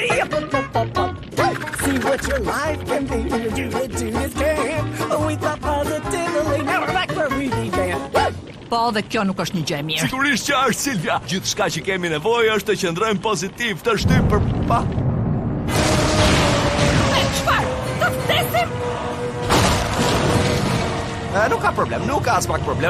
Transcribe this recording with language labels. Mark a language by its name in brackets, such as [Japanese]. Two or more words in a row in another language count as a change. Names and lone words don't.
[English] See what your life can be when you do it can. We thought positively, now we're back where we began. [Albanian] Po, dhe kjo nuk është një gjë e mirë. Sigurisht që është, Silvia. Gjithçka që kemi nevojë është të qëndrojmë pozitiv, të shtyp për pa. Çfarë? Të vdesim? Nuk ka problem, nuk ka as pak problem.